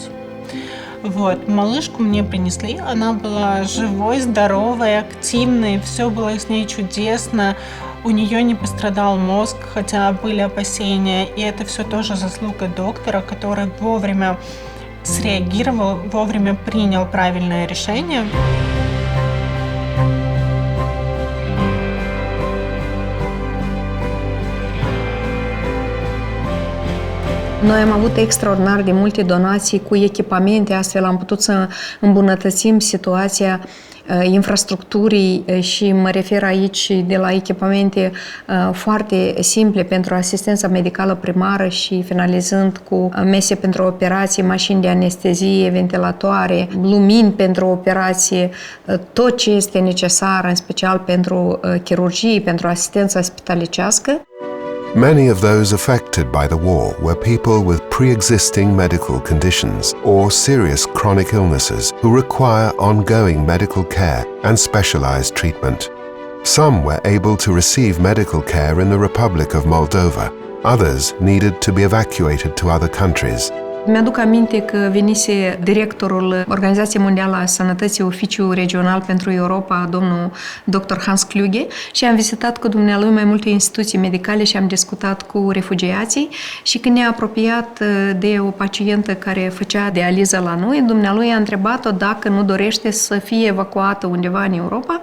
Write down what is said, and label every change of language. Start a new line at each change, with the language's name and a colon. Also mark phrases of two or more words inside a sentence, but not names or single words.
Russian: Вот, малышку мне принесли, она была живой, здоровой, активной, все было с ней чудесно. У нее не пострадал мозг, хотя были опасения, и это все тоже заслуга доктора, который вовремя среагировал, вовремя принял правильное решение.
Romanian: Noi am avut extraordinar de multe donații cu echipamente, astfel am putut să îmbunătățim situația infrastructurii și mă refer aici de la echipamente foarte simple pentru asistența medicală primară și finalizând cu mese pentru operații, mașini de anestezie, ventilatoare, lumini pentru operație, tot ce este necesar, în special pentru chirurgie, pentru asistența spitalicească.
English: Many of those affected by the war were people with pre-existing medical conditions or serious chronic illnesses who require ongoing medical care and specialized treatment. Some were able to receive medical care in the Republic of Moldova. Others needed to be evacuated to other countries.
Romanian: Mi-aduc aminte că venise directorul Organizației Mondiale a Sănătății, Oficiul Regional pentru Europa, domnul dr. Hans Kluge, și am vizitat cu dumnealui mai multe instituții medicale și am discutat cu refugiații și când ne-a apropiat de o pacientă care făcea dializă la noi, dumnealui a întrebat-o dacă nu dorește să fie evacuată undeva în Europa.